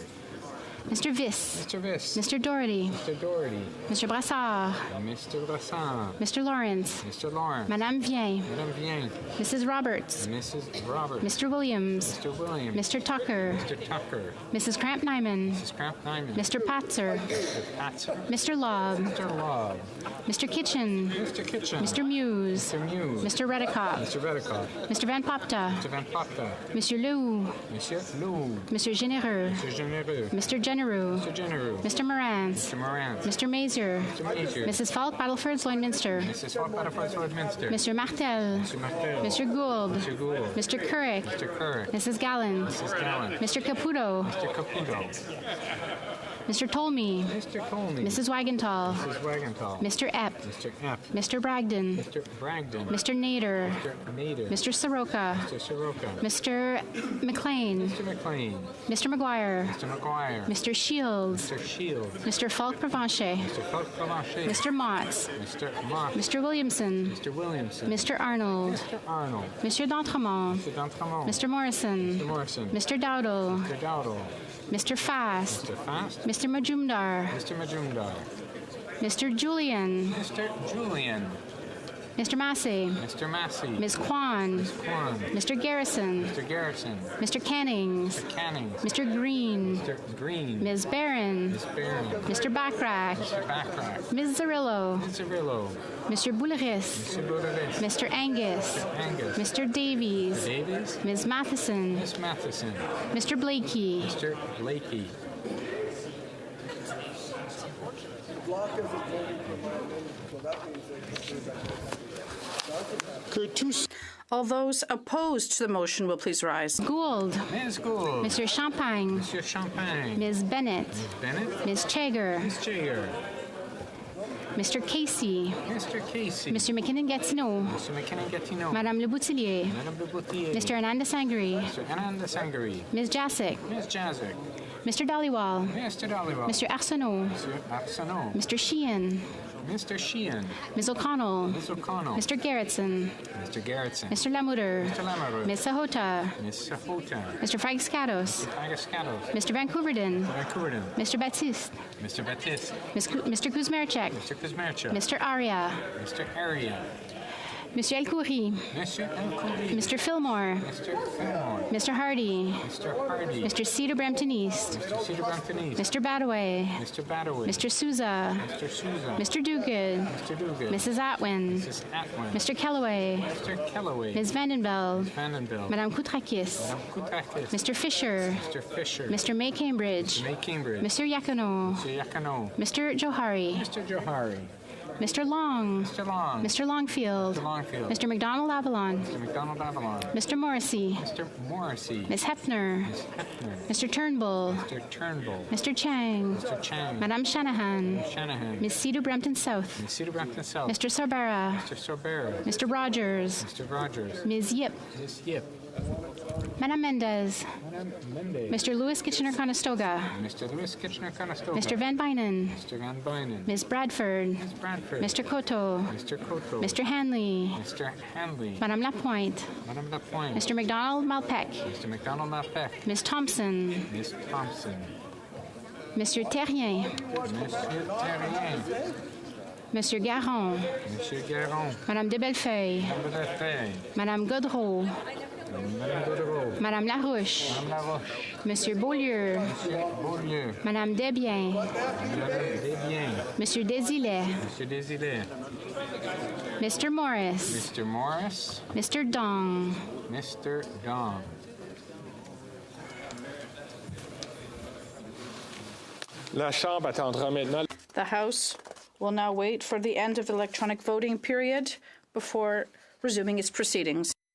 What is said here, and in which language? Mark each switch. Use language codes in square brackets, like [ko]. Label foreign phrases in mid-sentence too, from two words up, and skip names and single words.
[en] Mr. Viss. Mr. Viss. Mr. Doherty. Mr. Doherty. Mr. Brassard. Mr. Brassard. Mr. Lawrence. Mr. Lawrence. Madame Vien. Madame Vien. Mrs. Roberts. Mrs. Roberts. Mr. Williams. Mr. Williams. Mr. Tucker. Mr. Tucker. Mrs. Cramp-Nyman. Mrs. Cramp-Nyman. Mr. Patzer. Mr. Patzer. Mr. Lobb. Mr. Lobb. Mr. Kitchen. Mr. Kitchen. Mr. Muse. Mr. Muse. Mr. Redicott. Mr. Redicott. Mr. Van Popta. Mr. Van Popta. Monsieur Lou. Monsieur Lou. Mr. Généreux. Mr. Généreux. Mr. Genereux. Mr. Genereux. Mr. Morantz. Mr. Morantz. Mr. Mazer. Mr. Mazer. Mrs. Falk, Battleford, Lloydminster. Mrs. Falk, Battleford, Lloydminster. Mr. Martel. Mr. Martel. Mr. Gould. Mr. Gould. Mr. Couric. Mr. Couric. Mrs. Gallant. Mrs. Gallant. Mr. Caputo. Mr. Caputo. Mr. Tolmie. Mr. Colney. Mrs. Wagenthal. Mrs. Wagenthal. Mr. Epp. Mr. Epp. Mr. Bragdon. Mr. Bragdon. Mr. Nader. Mr. Nader. Mr. Soroka. Mr. Soroka. Mr. McLean. Mr. McLean. Mr. McGuire. Mr. McGuire. Mr. Shields. Mr. Shields. Mr. Falk Provencher. Mr. Falk Provencher. Mr. Motts. Mr. Mott. Mr. Williamson. Mr. Williamson. Mr. Arnold. Mr. Arnold. Monsieur d'Entremont. Mr. D'Entremont. Mr. Morrison. Mr. Morrison. Mr. Dowdle. Mr. Dowdle. Mr. Fast. Mr. Fast. Mr. Majumdar. Mr. Majumdar. Mr. Julian. Mr. Julian. Mr. Massey. Mr. Massey. Ms. Kwan. Ms. Kwan. Mr. Garrison. Mr. Garrison. Mr. Cannings. Mr. Cannings. Mr. Green. Mr. Green. Ms. Barron. Ms. Barron. Mr. Backrack. Mr. Backrack. Ms. Zarillo. Ms. Zarillo. Mr. Bouleris. Mr. Boudrevis. Mr. Angus. Angus. Mr. Davies. Davies. Ms. Matheson. Ms. Matheson. Mr. Blakey. Mr. Blakey. All those opposed to the motion will please rise. Gould. Ms. Gould. Mr. Champagne. Mr. Champagne. Ms. Bennett. Ms. Bennett. Ms. Chager. Ms. Chager. Mr. Casey. Mr. Casey. Mr. McKinnon-Gatineau. Mr. McKinnon-Gatineau. Madame Le Boutillier. Madame Le Boutillier. Mr. Ananda-Sangri. Mr. Ananda-Sangri. Ms. Jasic. Ms. Jazik. Mr. Dhaliwal. Mr. Dhaliwal. Mr. Arsenault. Mr. Arsenault. Mr. Sheehan. Mr. Sheehan. Ms. O'Connell. Ms. O'Connell. Mr. Gerritsen. Mr. Gerritsen. Mr. Lamoureux. Mr. Lamoureux. Ms. Sahota. Ms. Sahota. Mr. Fragascatos. Fragascatos. Mr. Vancouverden. Vancouverden. Mr. Baptiste. Mr. Baptiste. Mr. Kuzmerchek. Mr. Kuzmerchuk. Mr. Aria. Mr. Aria. Monsieur El-Khoury. Monsieur El-Khoury. Mr. Fillmore. Mr. Fillmore. Mr. Hardy. Mr. Hardy. Mr. Cedar Brampton East. Mr. Cedar Brampton East. Mr. Badaway. Mr. Badaway. Mr. Souza. Mr. Souza. Mr. Duguid. Mr. Duguid. Mrs. Atwin. Mrs. Atwin. Mr. Kellaway. Mr. Kellaway. Ms. Vandenbeld. Ms. Vandenbeld. Madame Koutrakis. Madame Koutrakis. Mr. Fisher. Mr. Fisher. Mr. May Cambridge. Mr. May Cambridge. Mr. Yakano. Mr. Yakano. Mr. Johari. Mr. Johari. Mr. Long. Mr. Long. Mr. Longfield. Mr. Longfield. Mr. McDonald Avalon. Mr. McDonald Avalon. Mr. Morrissey. Mr. Morrissey. Ms. Hefner. Ms. Hefner. Mr. Turnbull. Mr. Turnbull. Mr. Chang. Mr. Chang. Madame Shanahan. Shanahan. Ms. Cedar Brampton South. Ms. Cedar Brampton South. Mr. Sorbera. Mr. Sorbera. Mr. Rogers. Mr. Rogers. Ms. Yip. Ms. Yip. Madame Mendez. Madame Mendez. Mr. Lewis Kitchener-Conestoga. Mr. Lewis Kitchener-Conestoga. Mr. Van Bynen. Mr. Van Bynen. Ms. Bradford. Ms. Bradford. Mr. Cotto. Mr. Cotto. Mr. Hanley. Mr. Hanley. Madame Lapointe. Madame Lapointe. Mr. McDonald Malpec. Mr. McDonald Malpec. Ms. Thompson. Ms. Thompson. Monsieur Terrien. Monsieur Terrien. Monsieur Garon. Monsieur Garon. Madame de Bellefeuille. Madame Lefebvre. Madame Godreau. Madame Godreau. Madame Larouche. Madame Laroche. Monsieur Beaulieu. Monsieur Beaulieu. Madame Desbiens. Madame Desbiens. Monsieur Desilets. Monsieur Desilets. Mr. Morris. Mr. Morris. Mr. Dong. Mr. Dong. [fr] La Chambre attendra maintenant. [en] The House will now wait for the end of the electronic voting period before resuming its proceedings.